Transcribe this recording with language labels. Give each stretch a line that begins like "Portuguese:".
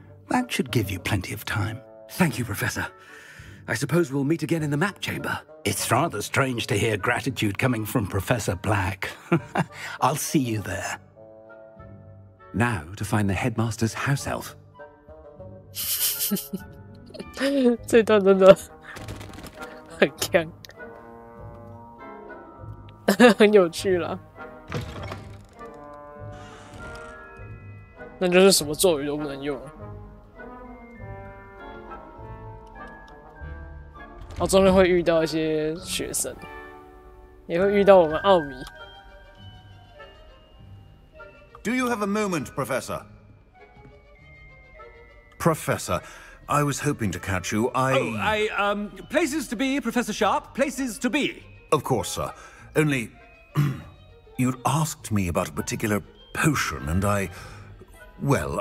English: That should give you plenty of time. Thank you, Professor. I suppose we'll meet again in the map chamber. It's rather strange to hear gratitude coming from Professor Black. I'll see you there. Now to find the headmaster's house elf.
Chinese: 这段真的很强，很有趣啦。那就是什么咒语都不能用了。然后中间会遇到一些学生，也会遇到我们奥米。
English: Do you have a moment, Professor? Professor, I was hoping to catch you. Places to be, Professor Sharp. Places to be. Of course, sir. Only, you'd asked me about a particular potion, and well,